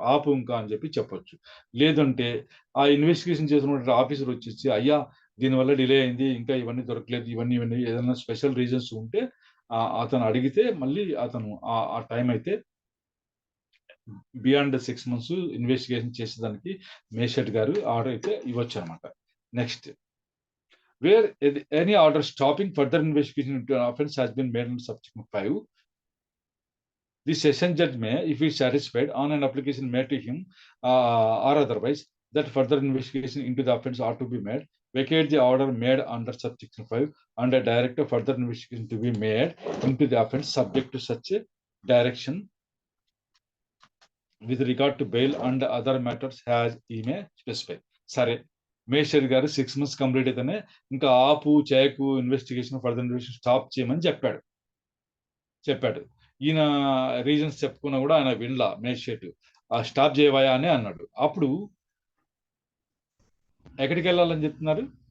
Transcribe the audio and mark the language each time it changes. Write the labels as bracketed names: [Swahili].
[Telugu] ఆపు ఇంకా అని చెప్పి చెప్పొచ్చు. లేదంటే ఆ ఇన్వెస్టిగేషన్ చేసినటువంటి ఆఫీసర్ వచ్చేసి అయ్యా దీనివల్ల డిలే అయింది, ఇంకా ఇవన్నీ దొరకలేదు, ఇవన్నీ ఏదైనా స్పెషల్ రీజన్స్ ఉంటే అతను అడిగితే మళ్ళీ అతను ఆ టైం అయితే బియాండ్ 6 months ఇన్వెస్టిగేషన్ చేసేదానికి మేజిస్ట్రేట్ గారు ఆర్డర్ అయితే ఇవ్వచ్చు అనమాట. [English] Next, where any order stopping further investigation into an offence has been made in subsection 5, the session judge may, if he is satisfied on an application made to him or otherwise that further investigation into the offence ought to be made, vacate the order made under subsection 5 and direct a further investigation to be made into the offence subject to such a direction with regard to bail and other matters as he may specify. [Telugu] సరే, magistrate గారు 6 months complete అయితేనే ఇంకా ఆపు చేయకు, investigation further investigation stop చేయమని చెప్పాడు. ఈయన reasons చెప్పుకున్నా కూడా ఆయన వినలా. మేజిస్ట్రేట్ స్టాప్ చేయవయా అని అన్నాడు. అప్పుడు ఎక్కడికి వెళ్ళాలని చెప్తున్నారు?